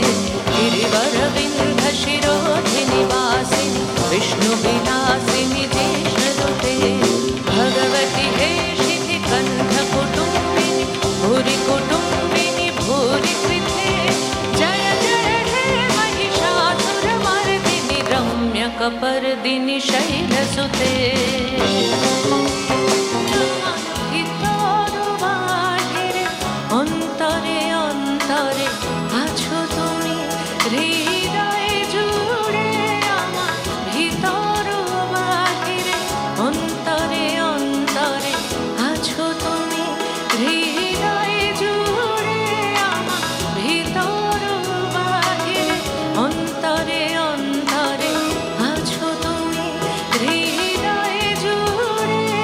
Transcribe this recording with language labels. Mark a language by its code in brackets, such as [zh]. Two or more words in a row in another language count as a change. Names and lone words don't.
[sa] गिरिवरविन्ध्यशिरोधिनि वासिनि विष्णुविलासिनि देशनुते भगवति हे शितिकण्ठकुटुम्बिनि भूरि कुटुम्बिनि भूरि कृते जय जय हे महिषासुरमर्दिनि रम्यकपर्दिनि शैलसुते [bn] অন্তরে অন্তরে আছো তুমি হৃদয়ে জুড়ে আমার ভিতর বাহিরে অন্তরে অন্তরে আছো তুমি হৃদয়ে জুড়ে আমার ভিতর বাহিরে অন্তরে অন্তরে আছো তুমি হৃদয়ে জুড়ে